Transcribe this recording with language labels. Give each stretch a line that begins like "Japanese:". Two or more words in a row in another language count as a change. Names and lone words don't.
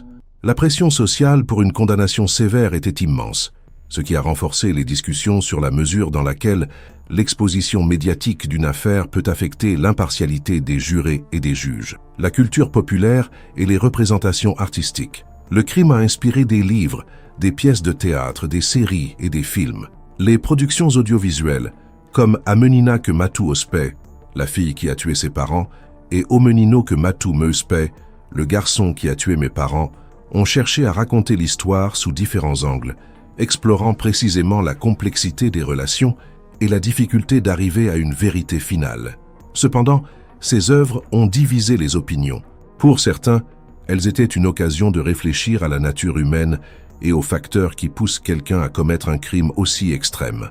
French: La pression sociale pour une condamnation sévère était immense, ce qui a renforcé les discussions sur la mesure dans laquelle l'exposition médiatique d'une affaire peut affecter l'impartialité des jurés et des juges. La culture populaire et les représentations artistiques. Le crime a inspiré des livres, des pièces de théâtre, des séries et des films. Les productions audiovisuelles, comme A menina que matou os pés, la fille qui a tué ses parents, et O menino que matou meus pés, le garçon qui a tué mes parents, ont cherché à raconter l'histoire sous différents angles, explorant précisément la complexité des relations et la difficulté d'arriver à une vérité finale. Cependant, ces œuvres ont divisé les opinions. Pour certains, elles étaient une occasion de réfléchir à la nature humaine et aux facteurs qui poussent quelqu'un à commettre un crime aussi extrême.